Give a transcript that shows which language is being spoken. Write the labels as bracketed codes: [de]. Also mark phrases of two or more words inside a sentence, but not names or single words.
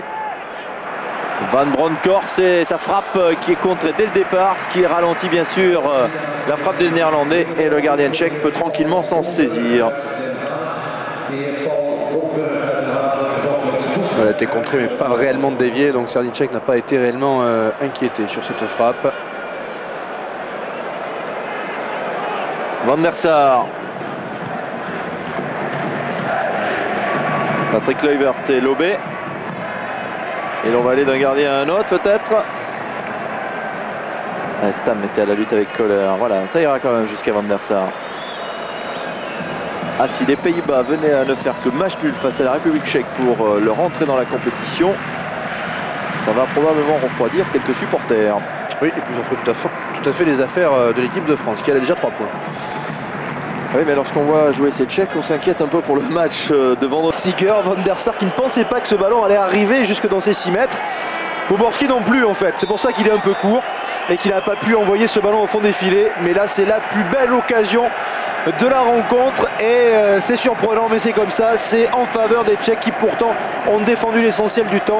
[fr] Van Bronckhorst et sa frappe qui est contrée dès le départ, ce qui ralentit bien sûr la frappe des Néerlandais et le gardien tchèque peut tranquillement s'en saisir. Elle a été contrée mais pas réellement déviée, donc Serdicek n'a pas été réellement inquiété sur cette frappe. Van der Sar. Patrick Kluivert est lobé. Et l'on va aller d'un gardien à un autre peut-être. Stam était à la lutte avec Kohler. Voilà, ça ira quand même jusqu'à Van der Sar. Ah, si les Pays-Bas venaient à ne faire que match nul face à la République tchèque pour leur entrée dans la compétition, ça va probablement refroidir quelques supporters. Oui, et puis ça ferait tout à fait les affaires de l'équipe de France, qui a déjà 3 points. Oui, mais lorsqu'on voit jouer ces Tchèques, on s'inquiète un peu pour le match de vendredi. Seeger, Van der Sar qui ne pensait pas que ce ballon allait arriver jusque dans ses 6 mètres. Poborski non plus en fait, c'est pour ça qu'il est un peu court et qu'il n'a pas pu envoyer ce ballon au fond des filets. Mais là c'est la plus belle occasion de la rencontre. Et c'est surprenant, mais c'est comme ça. C'est en faveur des Tchèques qui pourtant ont défendu l'essentiel du temps.